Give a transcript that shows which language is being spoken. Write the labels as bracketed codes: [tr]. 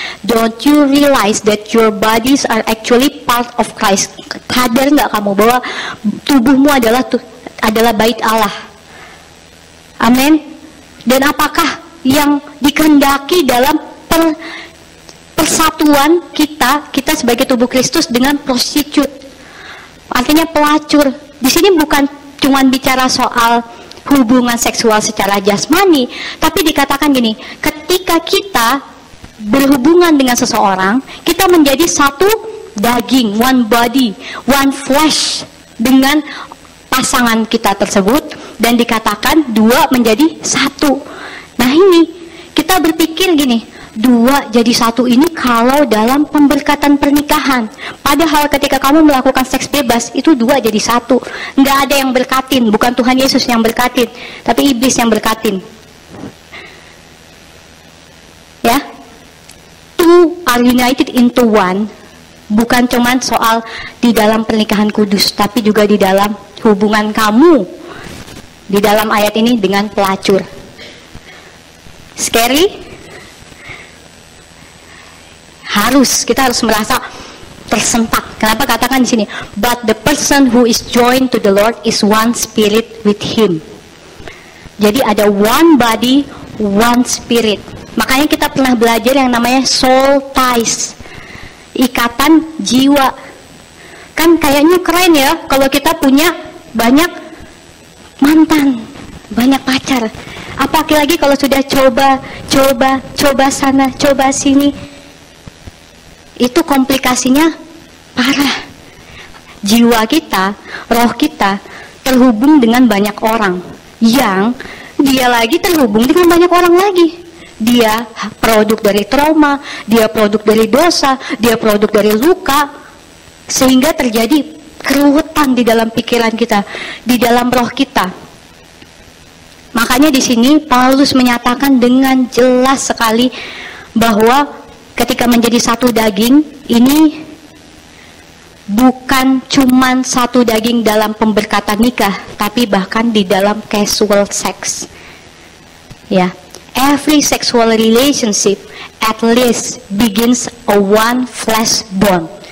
[en] Don't you realize that your bodies are actually part of Christ? [id] Sadar nggak kamu bahwa tubuhmu adalah bait Allah? Amin. Dan apakah yang dikehendaki dalam persatuan kita sebagai tubuh Kristus dengan prostitut, artinya pelacur. Di sini bukan cuma bicara soal hubungan seksual secara jasmani, tapi dikatakan gini, ketika kita berhubungan dengan seseorang, kita menjadi satu daging, [en] one body, one flesh [id] dengan pasangan kita tersebut, dan dikatakan dua menjadi satu. Nah ini kita berpikir gini, dua jadi satu ini kalau dalam pemberkatan pernikahan. Padahal ketika kamu melakukan seks bebas, itu dua jadi satu. Nggak ada yang berkatin, bukan Tuhan Yesus yang berkatin, tapi iblis yang berkatin. [en] Ya, two are united into one. [id] Bukan cuman soal di dalam pernikahan kudus, tapi juga di dalam hubungan kamu di dalam ayat ini dengan pelacur. [en] Scary? [id] Kita harus merasa tersentak. Kenapa katakan di sini? [en] But the person who is joined to the Lord is one spirit with Him. [id] Jadi ada [en] one body, one spirit. [id] Makanya kita pernah belajar yang namanya soul ties, ikatan jiwa. Kan kayaknya keren ya kalau kita punya banyak mantan, banyak pacar. Apalagi kalau sudah coba sana, coba sini. Itu komplikasinya parah. Jiwa kita, roh kita terhubung dengan banyak orang, yang dia lagi terhubung dengan banyak orang lagi. Dia produk dari trauma, dia produk dari dosa, dia produk dari luka, sehingga terjadi keruwetan di dalam pikiran kita, di dalam roh kita. Makanya di sini Paulus menyatakan dengan jelas sekali bahwa ketika menjadi satu daging ini bukan cuman satu daging dalam pemberkatan nikah, tapi bahkan di dalam [en] casual sex. Ya, every sexual relationship at least begins a one flesh bond.